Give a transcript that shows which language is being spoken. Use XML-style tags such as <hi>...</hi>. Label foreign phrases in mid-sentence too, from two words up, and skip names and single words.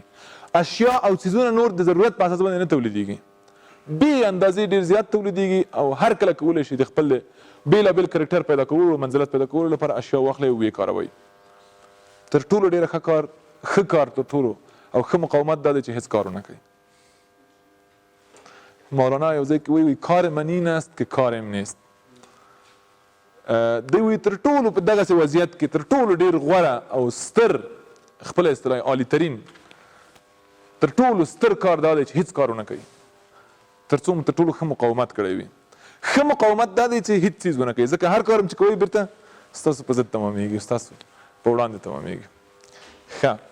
<ps>اشیا او څیزونه نور د ضرورت په اساس باندې نه تولیدېږي، بې اندازې ډېر زیات تولیدېږي، او هر کله کولی شي د خپل بېلابېل کرکټر پیدا کولو، منزلت پیدا کولو لپاره اشیا واخلئ او ویې کاروئ. تر ټولو ډېره ښه کار تر ټولو او ښه مقاومت دا دی چې هېڅ کار ونه کوي. مولانا یو ځای کې وایي</ps> <fa>کار منی نست که کارم نیست.</fa> <ps>دی وایي تر ټولو په دغسې وضعیت کې تر ټولو ډېر غوره او ستر، خپله اصطلاح عالي ترین، تر ټولو ستر کار دا دی چې هېڅ کار ونه کوي، تر څو تر ټولو ښه مقاومت کړی وي. ښه مقاومت دا دی چې هېڅ څیز ونه کوي، ځکه هر کار چې کوئ بیرته ستاسو په ضد تمامېږي، ستاسو په وړاندې تمامېږي.</ps>